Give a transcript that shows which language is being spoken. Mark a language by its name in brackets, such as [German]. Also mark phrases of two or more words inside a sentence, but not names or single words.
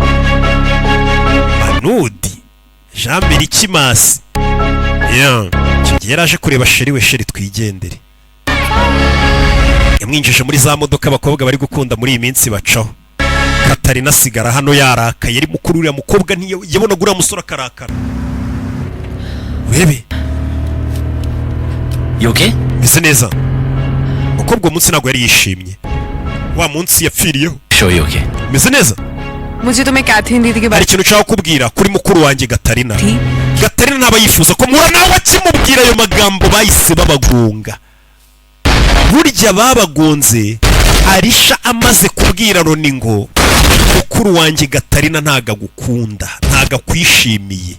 [Kinyarwanda] Banudi Jean Berikimasi icyo gihe yaraje kureba sheri we sheri twigendere yamwinjije muri za modoka abakobwa bari gukunda muri iyi minsi bacaho Katarina asigara hano yarakaye ari mukuru uriya mukobwa ntiyabonaga uriya musore akarakara webe meze neza umukobwa uwo munsi ntabwo yari yishimye wa munsi yapfiriyeho meze neza [Hindi] मुझे तुम्हें कैथरीन दीदी के [Kinyarwanda] hari [Hindi] बारे [Kinyarwanda] ikintu ushaka kubwira kuri mukuru wanjye Katarina [Hindi] में [Kinyarwanda] Gatarina ntaba yifuza ko muhura nawe akimubwira ayo magambo bahise babagonga. Burya babagonze Arisha amaze kubwira Roni ngo mukuru wanjye Gatarina ntaga gukunda, ntaga kwishimiye.